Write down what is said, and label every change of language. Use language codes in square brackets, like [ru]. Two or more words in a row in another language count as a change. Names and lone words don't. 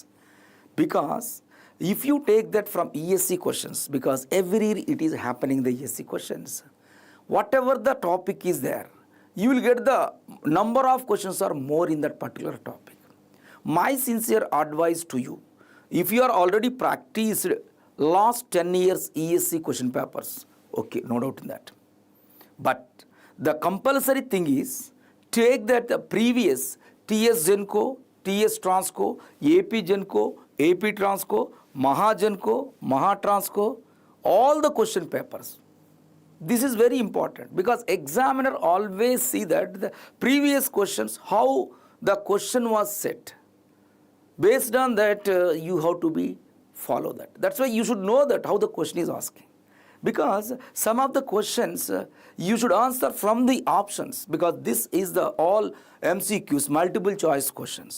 [en] Because if you take that from ESC questions, because every year it is happening the ESC questions, whatever the topic is there, you will get the number of questions are more in that particular topic. My sincere advice to you, if you are already practiced last 10 years ESC question papers, okay, no doubt in that. But the compulsory thing is, take that the previous TSGENCO, TS Transco, AP GENCO, AP Transco, Maha GENCO, Maha Transco, all the question papers. This is very important because examiner always see that the previous questions, how the question was set. Based on that, you have to be follow that. That's why you should know that how the question is asking. Because some of the questions you should answer from the options, because this is the all MCQs, multiple choice questions.